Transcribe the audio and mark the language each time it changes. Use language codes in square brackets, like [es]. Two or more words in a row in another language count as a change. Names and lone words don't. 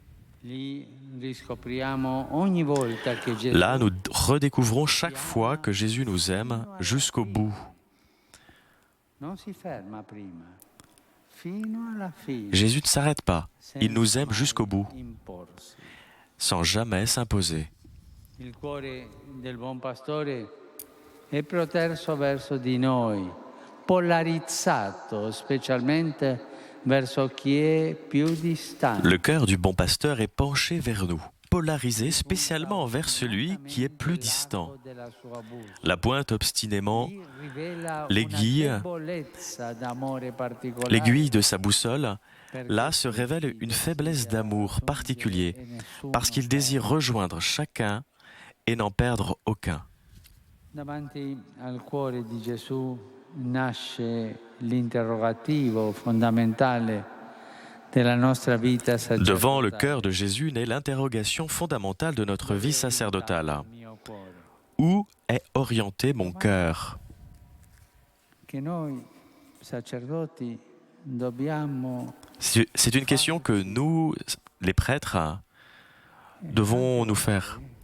[fr] Là, nous redécouvrons chaque fois que Jésus nous aime jusqu'au bout. Jésus ne s'arrête pas, il nous aime jusqu'au bout, sans jamais s'imposer. [it] Il cuore del buon pastore è proterso verso di noi, polarizzato specialmente verso chi è più distante. [fr] Le cœur du bon pasteur est penché vers nous, polarisé spécialement vers celui qui est plus distant. La pointe obstinément l'aiguille de sa boussole. Là se révèle une faiblesse d'amour particulier, parce qu'il désire rejoindre chacun et n'en perdre aucun. [it] Davanti al cuore di Gesù nasce l'interrogativo fondamentale della nostra vita sacerdotale. [fr] Devant le cœur de Jésus naît l'interrogation fondamentale de notre vie sacerdotale. Où est orienté mon cœur? C'est une question que nous, les prêtres, devons nous faire.